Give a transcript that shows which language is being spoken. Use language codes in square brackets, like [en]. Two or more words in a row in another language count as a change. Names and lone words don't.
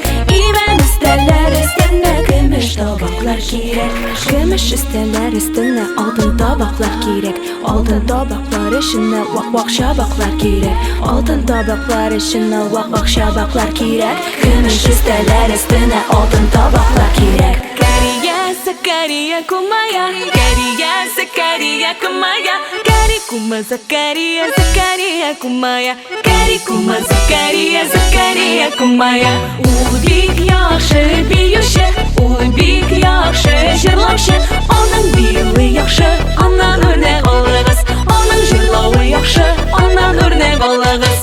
[tr] İman isterler üstüne gümüş tabaklar giyerek. Gümüş isterler üstüne altın tabaklar giyerek. Altın tabaklar işine vak vak şabaklar giyerek. Altın tabaklar işine vak vak şabaklar giyerek. Gümüş isterler üstüne altın tabaklar giyerek. Kariya Zakariya kumaya, Kariya Zakariya kumaya, Kari kuma Zakariya Zakariya kumaya, Kari kuma Zakariya Zakariya kumaya. [tt] Ул бик яхшы биюче, ул бик яхшы җырлаучы. Аның биюе яхшы, аннан үрнәк алыгыз. Аның җырлавы яхшы, аннан үрнәк алыгыз.